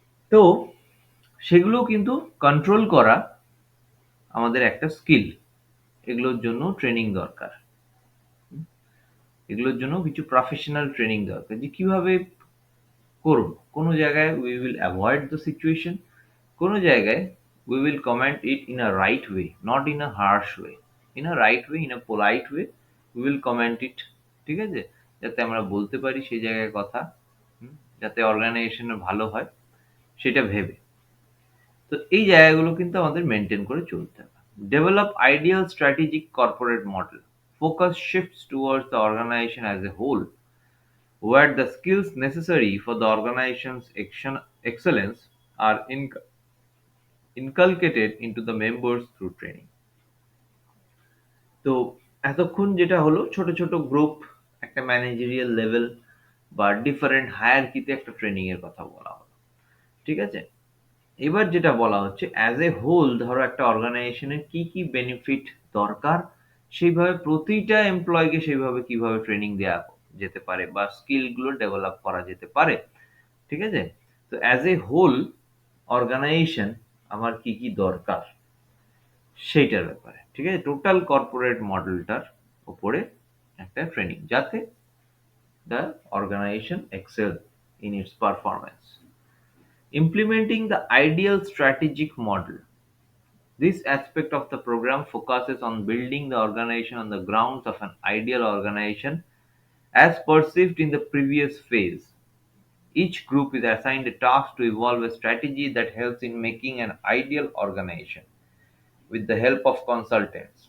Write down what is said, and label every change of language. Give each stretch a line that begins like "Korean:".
Bangla: তো সেগুলো কিন্তু কন্ট্রোল করা আমাদের একটা স্কিল। এগুলোর জন্য ট্রেনিং দরকার। হুম? এগুলোর জন্য কিছু প্রফেশনাল ট্রেনিং দরকার যে কিভাবে করব। কোনো জায়গায়
English: we will avoid the situation, কোনো জায়গায় we will comment it in a right way, not in a harsh way. In a right way, in a polite way, we will comment it,
Bangla: ঠিক আছে? যাতে আমরা বলতে পারি সেই জায়গায় কথা, হুম? যাতে অর্গানাইজেশনের ভালো হয় সেটা ভেবে। তো এই জায়গাগুলো কিন্তু আমাদের মেইনটেইন করে চলতে হবে।
English: Develop ideal strategic corporate model. Focus shifts towards the organization as a whole, where the skills necessary for the organization's excellence are inculcated into the members through training.
Bangla: তো এতক্ষণ যেটা হলো ছোট ছোট গ্রুপ, একটা ম্যানেজেরিয়াল লেভেল বা different হায়ারকিতে একটা training এর কথা বলা হলো। ঠিক আছে? এবার যেটা বলা হচ্ছে অ্যাজ এ হোল, ধরো একটা অর্গানাইজেশনের কি কি বেনিফিট দরকার, সেইভাবে প্রতিটা এমপ্লয়কে সেইভাবে কিভাবে ট্রেনিং দেওয়া যেতে পারে বা স্কিল গুলো ডেভেলপ করা যেতে পারে। ঠিক আছে? তো অ্যাজ এ হোল অর্গানাইজেশন আমার কি কি দরকার সেইটার ব্যাপারে, ঠিক আছে? টোটাল কর্পোরেট মডেলটার উপরে একটা ট্রেনিং, যাতে
English: the organization excel in its performance. Implementing the ideal strategic model. This aspect of the program focuses on building the organization on the grounds of an ideal organization as perceived in the previous phase. Each group is assigned a task to evolve a strategy that helps in making an ideal organization with the help of consultants.